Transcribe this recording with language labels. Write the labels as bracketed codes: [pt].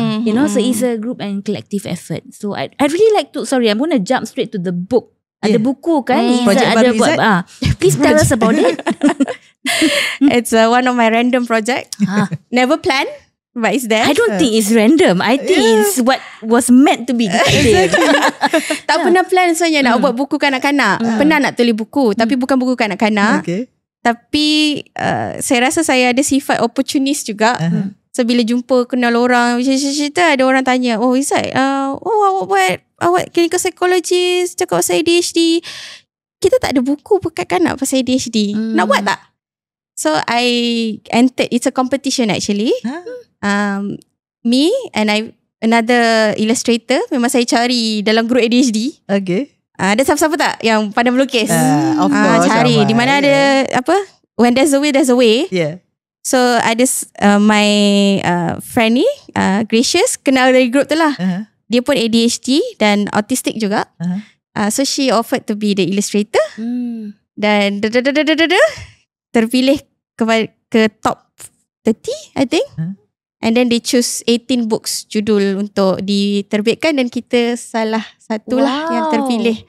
[en] You know, so it's a group and collective effort. So I really like to, sorry, I'm going to jump straight to the book. [ms] Ada buku kan? Projek ada baru Izzat. [en] Please tell us about it. It's one of my random project. Never planned, but it's there. I don't think it's random. I think it's what was meant to be. [ms] Tak pernah plan sebenarnya nak buat buku kanak-kanak. Pernah nak tulis buku, tapi bukan buku kanak-kanak. Tapi saya rasa saya ada sifat opportunist juga. So bila jumpa kenal orang, cerita ada orang tanya, oh Izzat, awak clinical psychologist, cakap pasal ADHD. Kita tak ada buku kanak-kanak pasal ADHD. Nak buat tak? [en] So I entered, it's a competition actually. Me and another illustrator, [ms] memang saya cari dalam group ADHD. Ada siapa-siapa tak yang pandai melukis? [en] Of course, [ms] cari di mana ada [en] when there's a will, there's a way. [ms] So ada [en] my friend [ms] ni, Gracious, kenal dari group tu lah. Dia pun ADHD dan autistic juga. [en] So she offered to be the illustrator. [ms] Dan terpilih ke [en] top 30 I think. And then they choose 18 books [ms] judul untuk diterbitkan dan kita salah satu lah yang terpilih.